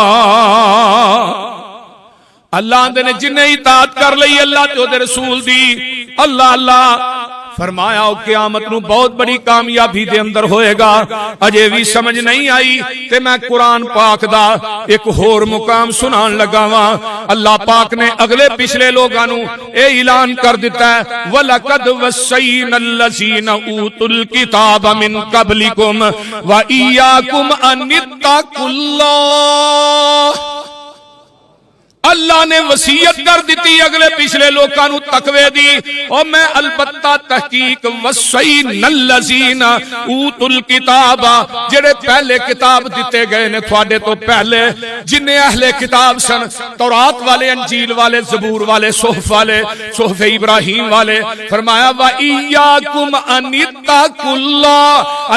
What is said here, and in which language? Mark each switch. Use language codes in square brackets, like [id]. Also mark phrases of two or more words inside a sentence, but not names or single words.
[pa] اللہ نے جنہیں اطاعت کر لئی اللہ تے اودے رسول دی اللہ اللہ فرمایا قیامت نوں بہت بڑی کامیابی دے اندر ہوئےگا. اجے بھی سمجھ نہیں آئی تے میں قرآن پاک دا ایک ہور مقام سنان لگا وا. اللہ پاک نے اگلے پچھلے لوگاں نوں اے اعلان کر دتا ہے [ar] ولقد وصينا الذين أوتوا الكتاب من قبلكم و إياكم أن اتقوا الله. [pa] اللہ نے وصیت کر دی اگلے پچھلے [ur] لوگوں کو [pa] تقوے دی اور میں البتہ تحقیق [ar] وصينا الذين أوتوا الكتاب [pa] جیڑے پہلے کتاب دتے گئے نے تھوڑے تو پہلے جنہیں اہل کتاب سن تورات والے انجیل والے زبور والے صحف والے صحف ابراہیم والے فرمایا [ar] و إياكم أن اتقوا الله.